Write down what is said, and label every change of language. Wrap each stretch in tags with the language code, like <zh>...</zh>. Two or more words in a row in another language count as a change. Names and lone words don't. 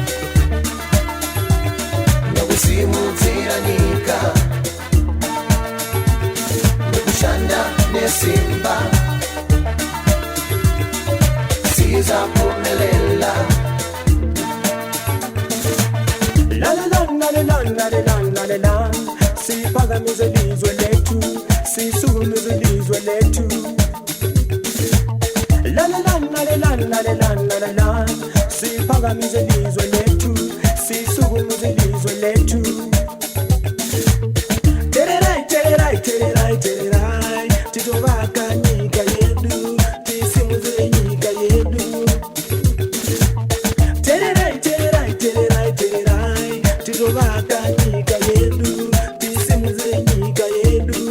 <sn>no kusimuzira nyika no kushanda nesimba</sn> <nd>siza kumelela</nd> <sn>la la la la la la la</sn> <nd>siphakamize ilizwe lethu sisukumize ilizwe lethu la la la la la la la la la siphakamize ilizwe lethu sisukumize ilizwe lethu</nd> <sn>tererai tererai tererai tererai titobaka nyika yedu tisimuze nyika yedu tererai tererai tererai tererai titobaka nyika yedu tisimuze nyika yedu</sn>